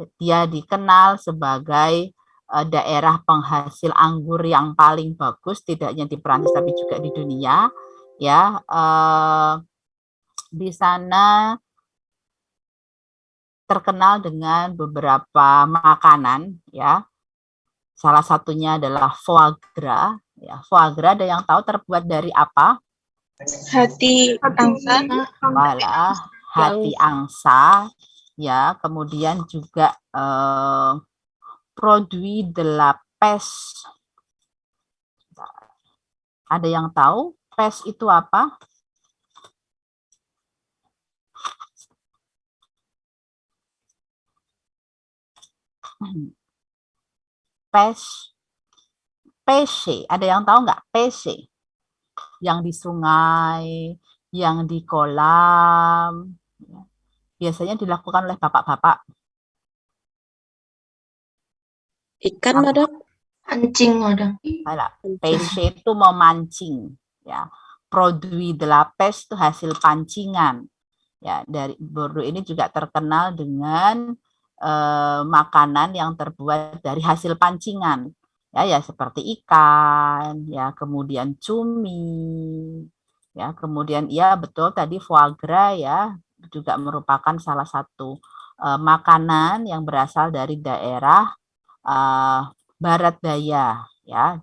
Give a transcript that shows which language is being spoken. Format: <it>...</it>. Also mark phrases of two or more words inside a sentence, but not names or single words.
<id>Dia dikenal sebagai daerah penghasil anggur yang paling bagus, tidak hanya di Perancis tapi juga di dunia ya. Di sana terkenal dengan beberapa makanan ya. Salah satunya adalah</id> <fr>foie gras</fr> <id>ya.</id> <fr>Foie gras</fr> <id>ada yang tahu terbuat dari apa? Hati angsa. Malah hati angsa ya. Kemudian juga</id> <fr>produit de la pêche.</fr> <id>Ada yang tahu pêche itu apa? Pêche, ada yang tahu nggak pêche? Yang di sungai, yang di kolam, biasanya dilakukan oleh bapak-bapak. Ikan, Madam? Pancing, Madam. Pêche itu memancing, ya.</id> <fr>Produit de la pêche</fr> <id>itu hasil pancingan. Ya, dari Bordeaux ini juga terkenal dengan makanan yang terbuat dari hasil pancingan. Ya seperti ikan, ya kemudian cumi, ya kemudian ya betul tadi</id> <fr>foie gras</fr> <id>ya juga merupakan salah satu makanan yang berasal dari daerah barat daya ya.</id>